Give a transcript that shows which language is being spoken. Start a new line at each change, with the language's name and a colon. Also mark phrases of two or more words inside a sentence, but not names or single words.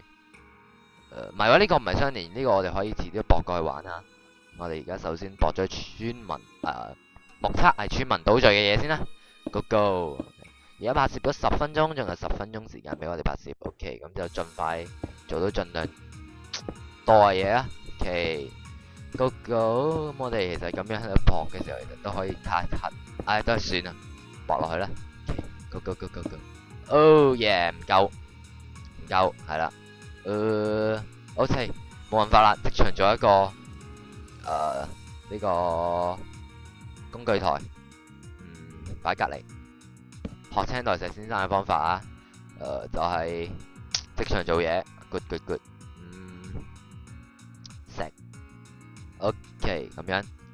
Cantonese: 唔係喎，呢個唔係相連，呢個我哋可以遲啲駁過去玩下。我哋而家首先駁咗村民目測係村民島嶼嘅嘢先啦。
English: Go go！
Cantonese: 而家拍攝咗10分鐘，仲有10分鐘時間俾我哋拍攝。OK，咁就盡快做到盡量多嘅嘢啦。OK，
English: Go go！
Cantonese: 咁我哋其實咁樣喺度駁嘅時候，其實都可以睇，都係算啦，駁落去啦。
English: Go go go go go！ Oh yeah，
Cantonese: 唔夠，係啦。OK，冇辦法啦，即場做一個呢個工具台，擺隔離。學青代石先生嘅方法啊，就係即場做嘢 ，
English: good good good，
Cantonese: 石 ，OK 咁樣，